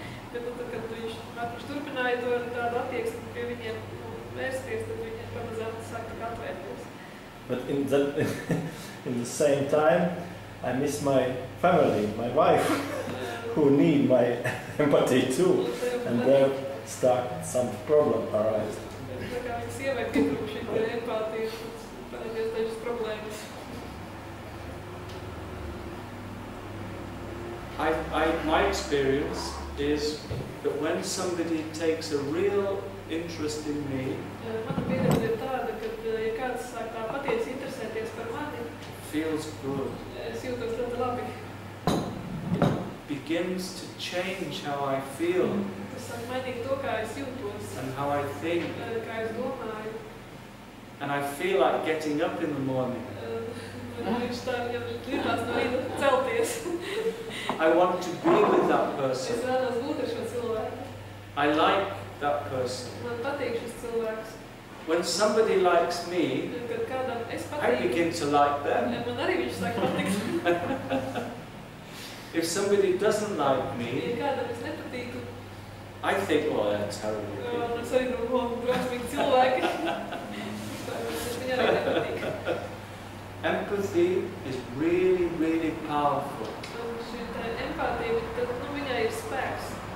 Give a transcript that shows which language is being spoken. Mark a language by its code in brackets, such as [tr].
[lv] Bet tad, kad viņš turpināja to tādu attieksmi pie viņiem vērsties, tad viņi pamazām sāka atvērties. [en] But in the same time, I miss my family, my wife, who need my empathy too, and there start some problem arise. [lv] Tā kā viņa sievai pietrūk šī empātija, parādījās dažas problēmas. [en] My experience is that when somebody takes a real interest in me, [lv] Mana pieredze ir tāda, ka, ja kāds sāk tā patiesi interesēties par mani, [en] feels good. [lv] es jūtos ļoti labi. [en] begins to change how I feel [lv] Tas sāk mainīt to, kā es jūtos, [en] and how I think. [lv] kā es domāju. [en] And I feel like getting up in the morning. [lv] Viņš tā jau gribās no rīta celties. [en] I want to be with that [lv] Es [en] person. [lv] vēlos būt ar šo cilvēku. [en] I like that person. [lv] Man patīk šis cilvēks. [en] When somebody likes me, [lv] Kad kādam es [en] I [lv] patīku, [en] begin to like them. [lv] man arī viņš sāk patikt. [en] If somebody doesn't like [lv] Ja [en] me, [lv] kādam es nepatīku, [en] I think, oh, they're terrible people. [lv] un es arī domāju, drausmīgi cilvēki. Es viņai arī nepatīk. [en] Empathy is really, really powerful. [lv] Un šī tā empātija, tad, viņai ir spēks.